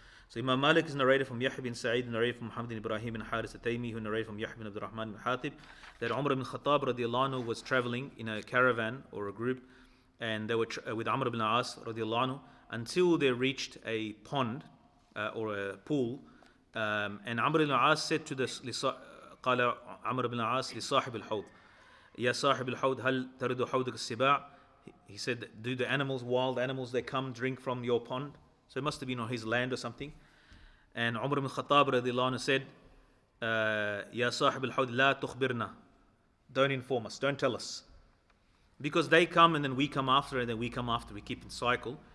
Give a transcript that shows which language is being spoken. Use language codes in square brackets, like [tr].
[en] So Imam Malik is narrated from Yahya bin Sa'id, narrated from Muhammad bin Ibrahim bin Haris al-Taymi, who narrated from Yahya bin Abdul Rahman bin Hatib, that Umar ibn Khattab radiallahu anhu was traveling in a caravan or a group, and they were with Amr ibn As radiallahu anhu until they reached a pond or a pool. And Amr ibn As said to the [ar] قال عمرو بن العاص لصاحب الحوض يا صاحب الحوض هل ترد حوضك السباع. [en] He said, do the animals, wild animals, they come drink from your pond? So it must have been on his land or something. And Umar ibn Khattab radiallahu anhu said, [ar] يا صاحب الحوض لا تخبرنا. [en] Don't inform us, don't tell us. Because they come and then we come after, and then we come after. We keep in cycle.